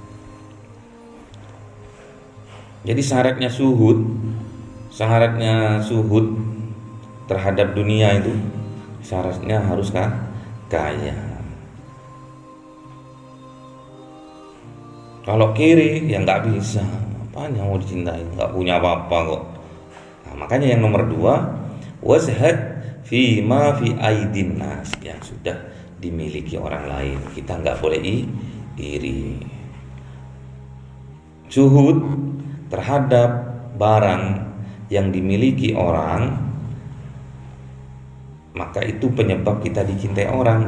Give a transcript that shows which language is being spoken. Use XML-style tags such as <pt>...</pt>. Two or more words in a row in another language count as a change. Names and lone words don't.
<id>Jadi syaratnya zuhud terhadap dunia itu syaratnya harus kaya. Kalau kiri ya nggak bisa, apanya mau dicintai, nggak punya apa-apa kok. Nah, makanya yang nomor 2,</id> <ar>وازهد في ما في أيدي الناس,</ar> <id>yang sudah dimiliki orang lain, kita nggak boleh iri. Zuhud terhadap barang yang dimiliki orang, maka itu penyebab kita dicintai orang.</id>